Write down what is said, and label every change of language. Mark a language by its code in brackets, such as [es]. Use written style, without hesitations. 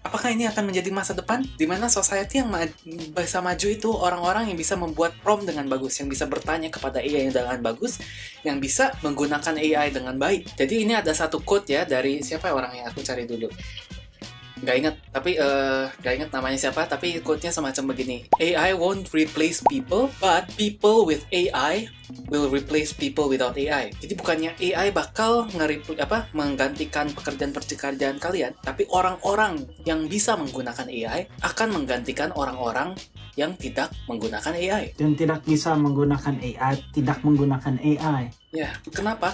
[id] Apakah ini akan menjadi masa depan? Dimana society yang bisa maju itu orang-orang yang bisa membuat prompt dengan bagus, yang bisa bertanya kepada AI dengan bagus, yang bisa menggunakan AI dengan baik. Jadi ini ada satu quote ya dari siapa orang yang aku cari dulu. Nggak ingat namanya siapa, tapi quote-nya semacam begini. [en] AI won't replace people, but people with AI will replace people without AI. [id] Jadi bukannya AI bakal menggantikan pekerjaan kalian, tapi orang-orang yang bisa menggunakan AI akan menggantikan orang-orang yang tidak menggunakan AI. Dan tidak bisa menggunakan AI, tidak menggunakan AI. Ya, kenapa?